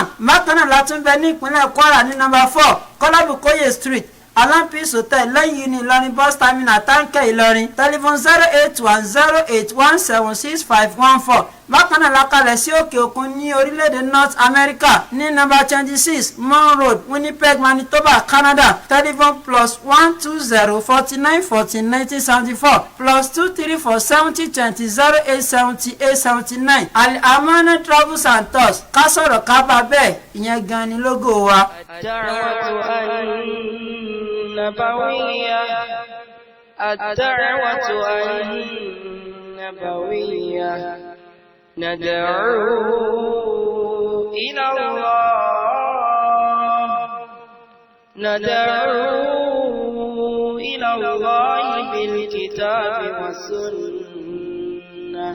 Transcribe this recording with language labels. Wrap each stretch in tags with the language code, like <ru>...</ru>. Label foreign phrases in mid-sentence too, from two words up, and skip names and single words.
<yo>Bákan náà la tún bẹ ní ìpínlẹ̀ Kwara ní number 4 Kọ́lábùkóyè Street Alampis Hotel lẹ́yìn ní Ìlọrin</yo> <en>bus terminal</en> <yo>Táǹkẹ́ Ìlọrin. Telephone 08108176514. Bákan náà la kalẹ̀ sí òkè òkun ní orílẹ̀-èdè North America ní number 26 Mon Road Winnipeg Manitoba Canada. Telephone +12049141974 +2347020 Al-Amana Travels and Tours. Ká sọ̀rọ̀ ká bá bẹ́ẹ̀ ìyẹn gan ni lógo wa.</yo> <ar>الدعوة النبوية ندعو إلى الله بالكتاب والسنة.</ar>